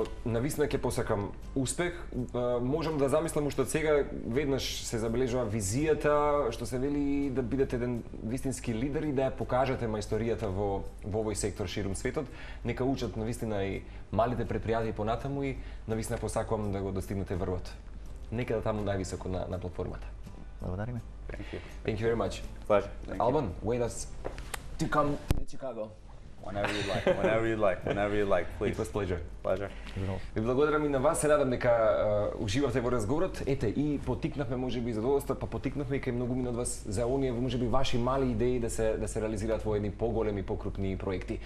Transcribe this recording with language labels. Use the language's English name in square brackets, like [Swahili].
[Macedonian] Навистина ќе посакам успех. Можам да замислам уште од сега, веднаш се забележува визијата, што се вели да бидете еден вистински лидер и да ја покажете мајсторијата во овој сектор ширум светот. Нека учат навистина и малите предпријатија понатаму, и навистина посакувам да го достигнете врвот. Некаде таму највисоко на платформата. Благодариме. [English] Thank you very much. Pleasure. Alban, wait us to come to Chicago. Whenever you like, please. It was pleasure. Pleasure. [Macedonian] Ви благодарам и на вас, се надам дека уживавте во разговорот. Ете, и потикнавме можеби за доста, па потикнавме и кај многумина од вас за оние можеби ваши мали идеи да се реализираат во едни поголеми, покрупни проекти.